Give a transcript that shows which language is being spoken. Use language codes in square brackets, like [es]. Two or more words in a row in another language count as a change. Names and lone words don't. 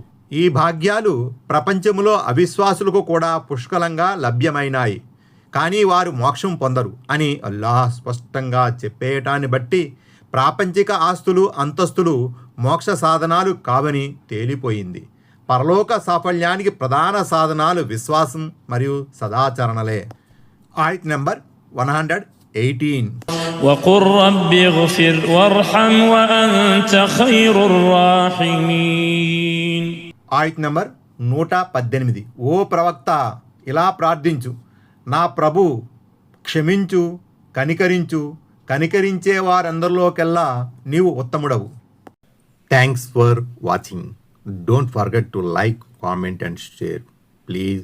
[te] ఈ భాగ్యాలు ప్రపంచములో అవిశ్వాసులకు కూడా పుష్కలంగా లభ్యమైనాయి, కానీ వారు మోక్షం పొందరు అని అల్లాహ్ స్పష్టంగా చెప్పేయటాన్ని బట్టి ప్రాపంచిక ఆస్తులు, అంతస్తులు మోక్ష సాధనాలు కావని తేలిపోయింది. పరలోక సాఫల్యానికి ప్రధాన సాధనాలు విశ్వాసం మరియు సదాచరణలే. ఆయత్ నెంబర్ 118. [ar] وقل رب اغفر وارحم وأنت خير الراحمين. [te] ఆయత్ నెంబర్ 118. ఓ ప్రవక్త, ఇలా ప్రార్థించు, నా ప్రభు క్షమించు, కనికరించు, కనికరించే వారందరిలోకెల్లా నీవు ఉత్తముడవు. [en] Thanks for watching. Don't forget to like, comment and share.